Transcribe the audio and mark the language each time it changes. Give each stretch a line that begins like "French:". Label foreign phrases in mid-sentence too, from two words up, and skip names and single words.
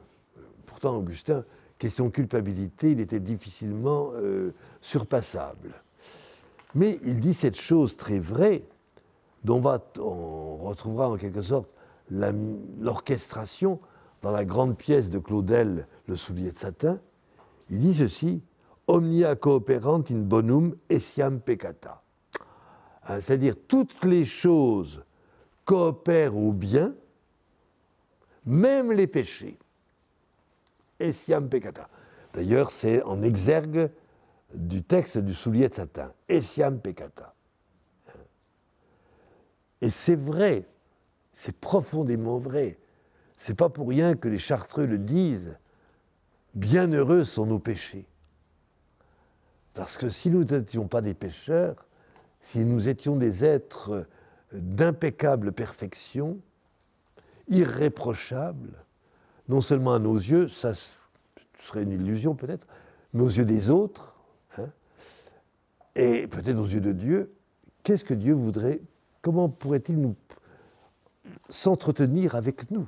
French: Pourtant, Augustin, question de culpabilité, il était difficilement surpassable. Mais il dit cette chose très vraie, dont on retrouvera en quelque sorte l'orchestration dans la grande pièce de Claudel, Le soulier de satin. Il dit ceci,
Latin: « Omnia cooperant in bonum essiam peccata ».
French: C'est-à-dire, toutes les choses coopèrent au bien, même les péchés.
Latin: Essiam peccata.
French: D'ailleurs, c'est en exergue du texte du soulier de satin.
Latin: Essiam peccata.
French: Et c'est vrai, c'est profondément vrai. C'est pas pour rien que les Chartreux le disent. Bienheureux sont nos péchés. Parce que si nous n'étions pas des pécheurs, si nous étions des êtres d'impeccable perfection, irréprochables, non seulement à nos yeux, ça serait une illusion peut-être, mais aux yeux des autres, et peut-être aux yeux de Dieu, qu'est-ce que Dieu voudrait, comment pourrait-il s'entretenir avec nous?